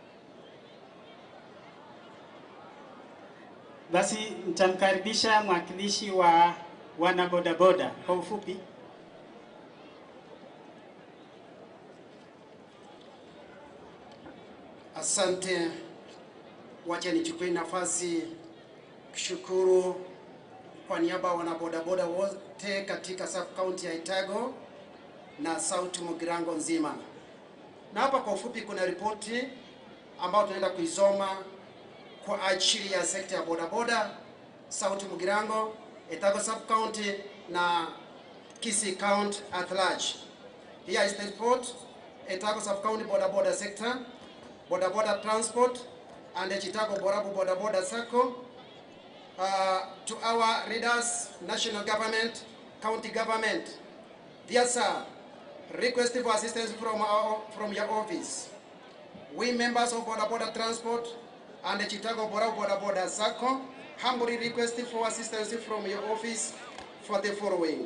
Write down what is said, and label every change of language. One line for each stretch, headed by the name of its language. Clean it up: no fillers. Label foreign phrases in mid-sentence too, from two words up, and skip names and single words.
Swahili: Basi nitamkaribisha mwakilishi wa wana bodaboda kwa ufupi. Asante. Wacha nichukue nafasi kushukuru kwa niaba ya wanabodaboda wote katika sub-county ya Etago na South Mugirango nzima. Na hapa kwa ufupi kuna ripoti ambayo tunaenda kuisoma kwa ajili ya sekta ya bodaboda South Mugirango, Etago sub-county na Kisii County
English: at large. Here is the report. Etago sub-county bodaboda sector, bodaboda transport, and the Chicago Borabu Bodaboda Circle. To our readers, national government, county government, dear sir, request for assistance from your office. We members of Bodaboda Transport and the Chicago Borabu Bodaboda Circle humbly request for assistance from your office for the following.